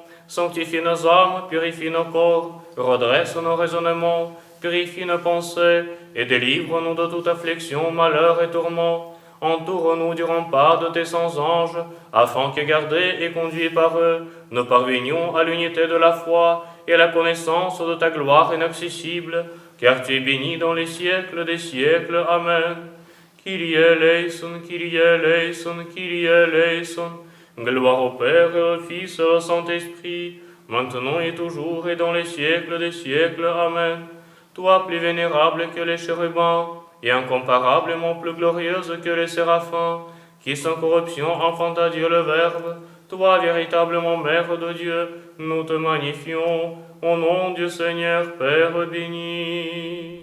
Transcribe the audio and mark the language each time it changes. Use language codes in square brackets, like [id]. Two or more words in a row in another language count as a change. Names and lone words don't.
[fr] Sanctifie nos âmes, purifie nos corps, redresse nos raisonnements, purifie nos pensées et délivre-nous de toute affliction, malheur et tourment. Entoure-nous du rempart de tes saints anges, afin que, gardés et conduits par eux, nous parvenions à l'unité de la foi et à la connaissance de ta gloire inaccessible, car tu es béni dans les siècles des siècles. Amen. [el] Κύριε ελέησον, Κύριε ελέησον, Κύριε ελέησον. [fr] Gloire au Père et au Fils et au Saint-Esprit, maintenant et toujours et dans les siècles des siècles. Amen. Toi, plus vénérable que les chérubins, et incomparablement plus glorieuse que les séraphins, qui sans corruption enfanta Dieu le Verbe, toi, véritablement Mère de Dieu, nous te magnifions, au nom du Seigneur Père béni.